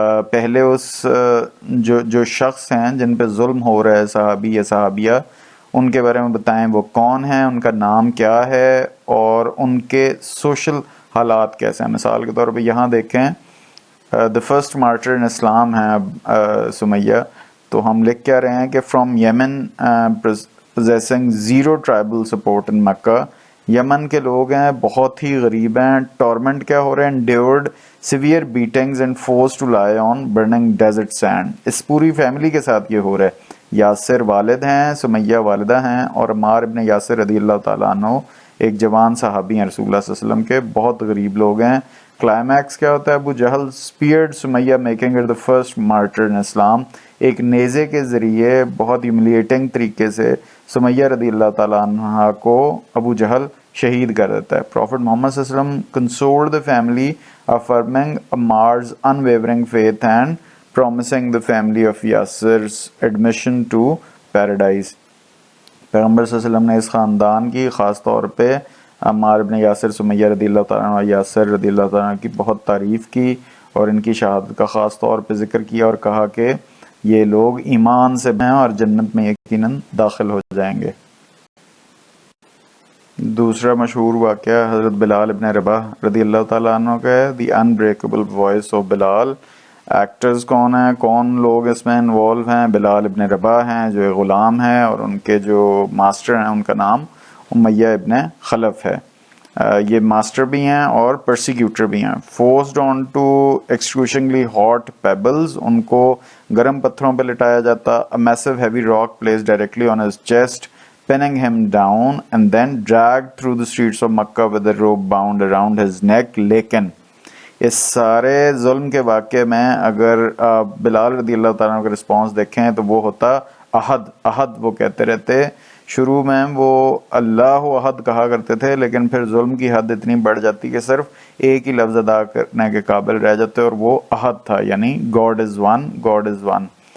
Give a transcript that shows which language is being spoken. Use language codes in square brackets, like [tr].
[ur] پہلے اس جو شخص ہیں جن پہ ظلم ہو رہا ہے، صحابی یا صحابیہ، ان کے بارے میں بتائیں وہ کون ہیں، ان کا نام کیا ہے، اور ان کے سوشل حالات کیسے ہیں. مثال کے طور پہ یہاں دیکھیں، دا فرسٹ مارٹر ان اسلام ہیں سمیہ. تو ہم لکھ کیا رہے ہیں کہ [en] from Yemen possessing zero tribal support in [ur] مکہ. یمن کے لوگ ہیں، بہت ہی غریب ہیں. ٹورمنٹ کیا ہو رہے ہیں؟ [en] endured severe beatings and forced to lie on burning desert sand. [ur] اس پوری فیملی کے ساتھ یہ ہو رہا ہے. یاسر والد ہیں، سمیہ والدہ ہیں، اور عمار ابن یاسر رضی اللہ تعالیٰ عنہ ایک جوان صحابی ہیں رسول اللہ صلی اللہ علیہ وسلم کے. بہت غریب لوگ ہیں. کلائمیکس کیا ہوتا ہے؟ [en] Abu Jahl speared Sumayyah making her the first martyr in Islam. [ur] ایک نیزے کے ذریعے بہت ہیوملیٹنگ طریقے سے سمیہ رضی اللہ تعالیٰ عنہ کو ابو جہل شہید کر دیتا ہے. [en] Prophet Muhammad صلی اللہ علیہ وسلم consoled the family, affirming Ammar's unwavering faith and promising the family of Yasir's admission to paradise. [ur] پیغمبر صلی اللہ علیہ وسلم نے اس خاندان کی خاص طور پہ عمار ابن یاسر، سمیہ رضی اللہ تعالیٰ عنہ، یاسر رضی اللہ تعالیٰ عنہ کی بہت تعریف کی اور ان کی شہادت کا خاص طور پہ ذکر کیا اور کہا کہ یہ لوگ ایمان سے ہیں اور جنت میں یقیناً داخل ہو جائیں گے. دوسرا مشہور واقعہ حضرت بلال ابن رباح رضی اللہ تعالیٰ عنہ کا ہے. [en] The unbreakable voice of Bilal. [ur] Actors کون ہیں، کون لوگ اس میں انوالو ہیں؟ بلال ابن رباح ہیں جو ایک غلام ہے، اور ان کے جو ماسٹر ہیں ان کا نام امیہ ابن خلف ہے. یہ ماسٹر بھی ہیں اور پرسیکیوٹر بھی ہیں. [en] forced on to excruciatingly hot pebbles, [ur] ان کو گرم پتھروں پہ لٹایا جاتا. [en] A massive heavy rock placed directly on his chest, pinning him down, and then dragged through the streets of Makkah with a rope bound around his neck. [ur] لیکن اس سارے ظلم کے واقعے میں اگر بلال رضی اللہ تعالیٰ عنہ کا رسپانس دیکھیں تو وہ ہوتا احد احد. وہ کہتے رہتے، شروع میں وہ اللہ احد کہا کرتے تھے، لیکن پھر ظلم کی حد اتنی بڑھ جاتی کہ صرف ایک ہی لفظ ادا کرنے کے قابل رہ جاتے، اور وہ احد تھا، یعنی [en] God is one, God is one.